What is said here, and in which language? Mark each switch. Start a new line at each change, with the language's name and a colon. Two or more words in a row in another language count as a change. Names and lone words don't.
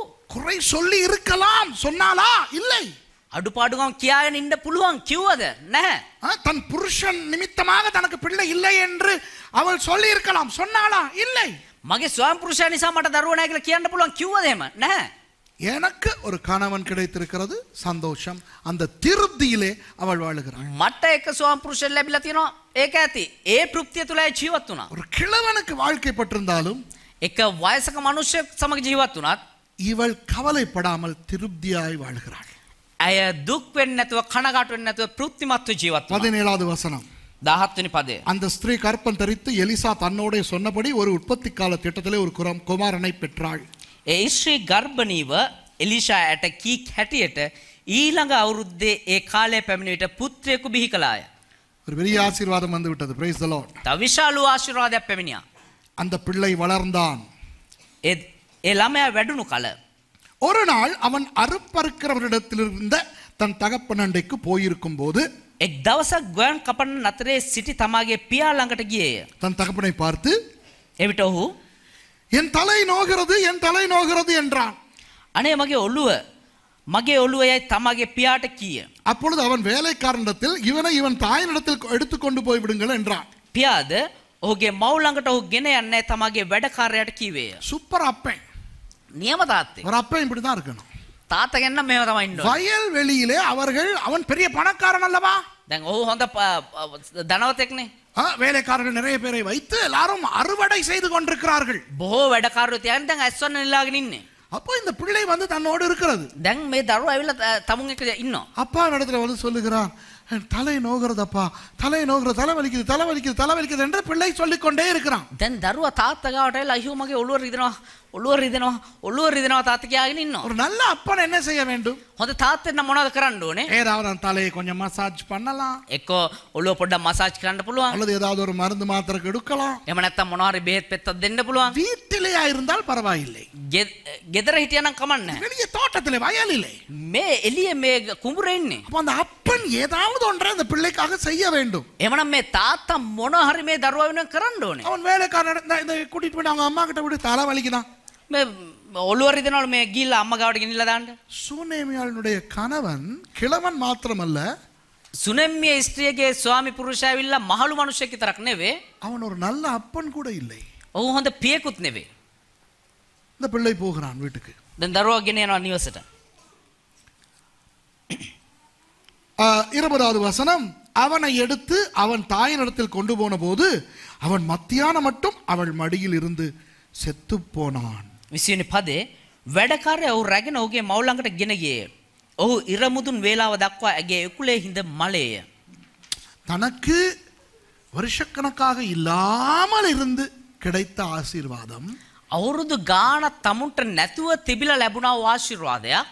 Tamil: குறை சொல்லி இருக்கலாம், சொன்னாலா? இல்லை.
Sinhala: අඩුපාඩුකම් කියාගෙන ඉන්න පුළුවන් කිව්වද? නැහැ.
Tamil: தன் புருஷன் நிமித்தமாக தனக்கு பிள்ளை இல்லை என்று அவள் சொல்லி இருக்கலாம், சொன்னாலா? இல்லை.
Sinhala: මගේ ස්වාමි පුරුෂයා නිසා මට දරුවෝ නැහැ කියලා කියන්න පුළුවන් කිව්වද එහෙම? නැහැ.
Tamil: எனக்கு ஒரு கணவன் கிடைத்திருக்கிறது, சந்தோஷம். அந்த திருப்தியிலே அவள் வாழுகிறாள்.
Sinhala: මට එක ස්වාමි පුරුෂයෙක් ලැබිලා තියෙනවා, ඒක ඇති. ඒ තෘප්තිය තුලයි ජීවත් වුණා.
Tamil: ஒரு கிழவனுக்கு வாழ்க்கைப்பட்டிருந்தாலும்
Sinhala: එක වයසක මිනිහෙක් සමග ජීවත් වුණත්
Tamil: இவள் கவலைப்படாமல் திருப்தியாய் வாழ்கிறாள்.
Sinhala: ඇය දුක් වෙන්නේ නැතුව කනගාටු වෙන්නේ නැතුව තෘප්තිමත්ව ජීවත් වුණා.
Tamil: 17வது வசனம்.
Sinhala: 17 වෙනි පදය.
Tamil: அந்த ஸ்திரீ கற்பம் தரித்து எலிசா தன்னோட சொன்னபடி ஒரு உற்பத்தி கால திட்டத்திலே ஒரு குமாரனை பெற்றாள்.
Sinhala: ඒ ස්ත්‍රී ගර්භණීව එලිෂා ඇට කී හැටියට ඊළඟ අවුරුද්දේ ඒ කාලය පැමිණ විට පුත්‍රයෙකු බිහි කළාය.
Tamil: ஒரு பெரிய ஆசீர்வாதம் வந்து விட்டது.
English: praise the Lord.
Sinhala: තව විශාල ආශිර්වාදයක් පැමිණියා.
Tamil: அந்த பிள்ளை வளர்ந்தான்.
Sinhala: ඒ ළමයා වැඩුණු කල
Tamil: ஒரு நாள் அவன் அறுப்பறுக்கிறவரிடத்திலிருந்த தன் தகப்பன் அண்டைக்கு போயிருக்கும் போது
Sinhala: එක් දවසක් ගොයන් කපන නතරේ සිටි තමාගේ පියා ළඟට ගියේය.
Tamil: தன் தகப்பனை பார்த்து,
Sinhala: එවිට ඔහු
Tamil: என் தலை நோகிறது, என் தலை நோகிறது என்றான்.
Sinhala: අනේ මගේ ඔළුව යයි තමාගේ පියාට කීය.
Tamil: அப்பொழுது அவன் வேலைக்காரனிடத்தில் இவனை இவன் தாயினிடத்தில் எடுத்துக்கொண்டு போய் விடுங்கள் என்றான்.
Sinhala: පියාද ඔහුගේ මව් ළඟට ඔහු ගෙන යන්නේ තමාගේ වැඩකාරයාට කීවේය.
Tamil: சூப்பர் அப்பன்.
Sinhala: නියම තාත්තේ.
Tamil: ஒரு அப்பன் இப்படிதான் இருக்கணும்.
Sinhala: තාත්තා ගෙන්න මෙහෙම තමයි ඉන්න ඕනේ.
Tamil: வயல் வெளியிலே அவன் பெரிய பணக்காரன் அல்லவா?
Sinhala: දැන් ඔහු හොඳ ධනවතෙක්නේ.
Tamil: வேலைக்காரர்கள் நிறைய பேரை வைத்து எல்லாரும் அறுவடை செய்து கொண்டிருக்கிறார்கள்.
Sinhala: බොහෝ වැඩකාරයෝ තියන් දැන් ඇස්වන්න නිලාගෙන ඉන්නේ.
Tamil: அப்போ இந்த பிள்ளை வந்து தன்னோடு இருக்கிறது.
Sinhala: දැන් මේ දරුවා ඇවිල්ලා තමුන් එක්ක ඉන්නවා.
Tamil: அப்பா இடத்துல வந்து சொல்லுகிறான், தலை நோகிறதப்பா, தலை நோகிறது, தலை வலிக்குது என்று பிள்ளை சொல்லிக்கொண்டே இருக்கிறான்.
Sinhala: දැන් දරුවා තාත්තා ගාවට ඇවිල්ලා අයියෝ මගේ ඔළුව රිදෙනවා තාත්තා කියාගෙන ඉන්නවා.
Tamil: ஒரு நல்ல அப்பன் என்ன செய்ய வேண்டும்?
Sinhala: හොඳ තාත්තෙක් නම් මොනවද කරන්න ඕනේ?
Tamil: ஏதாவது அந்த தலையை கொஞ்சம் மசாஜ் பண்ணலாம்,
Sinhala: එක්ක ඔළුව පොඩ්ඩක් මසාජ් කරන්න පුළුවන්.
Tamil: அல்லது ஏதாவது ஒரு மருந்து மாத்திரை எடுக்கலாம்.
Sinhala: එහෙම නැත්නම් මොනවා හරි බෙහෙත් පෙත්තක් දෙන්න පුළුවන්.
Tamil: வீட்டிலேயா இருந்தால் பரவாயில்லை.
Sinhala: ගෙදර හිටියනම් කමක් නැහැ.
Tamil: வெளியே தோட்டத்திலே, வயலிலே.
Sinhala: මේ එළියේ මේ කුඹුරේ ඉන්නේ.
Tamil: அப்ப அந்த அப்பன் ஏதாவது ஒன்றை அந்த பிள்ளைக்காக செய்ய வேண்டும்.
Sinhala: එහෙමනම් මේ තාත්තා මොනවා හරි මේ දරුවා වෙනුවෙන් කරන්න ඕනේ.
Tamil: அவன் வேலைக்காரன் இந்த கூட்டிட்டு போய் அவங்க அம்மா கிட்ட விட்டு தலை வலிக்குதான்.
Sinhala: මේ ඔළුව රිදෙනවලු මේ ගිහිල්ලා අම්මා ගාවට ගෙනිලා දාන්න.
Tamil: சூனேமியாளுடைய கணவன் கிழவன் மாத்திரமல்ல,
Sinhala: සුනෙම්මිය ස්ත්‍රියගේ ස්වාමි පුරුෂයා ඇවිල්ලා මහලු මිනිහෙක් විතරක් නෙවෙයි.
Tamil: அவன் ஒரு நல்ல அப்பன் கூட இல்லை.
Sinhala: ඔහු හොඳ පියෙකුත් නෙවෙයි.
Tamil: இந்த பிள்ளை போகிறான் வீட்டுக்கு.
Sinhala: දැන් දරුවා ගෙන යනවා නිවසට.
Tamil: 20வது வசனம். அவனை எடுத்து அவன் தாயினிடத்தில் கொண்டு போன போது அவன் மத்தியானம் மட்டும் அவள் மடியில் இருந்து செத்து போனான்.
Sinhala: 20 වෙනි පදේ වැඩකාරයා ඔහු රැගෙන ඔහුගේ මව් ළඟට ගෙන ගියේ. ඔහු ඉරමුදුන් වේලාව දක්වා ඇගේ එකුලේ හිඳ මලේය.
Tamil: தனக்கு வருஷக்கணக்காக இல்லாமல் இருந்து கிடைத்த ஆசீர்வாதம்
Sinhala: අවුරුදු ගානක් තමුන්ට නැතුව තිබිලා ලැබුණා වූ ආශිර්වාදයක්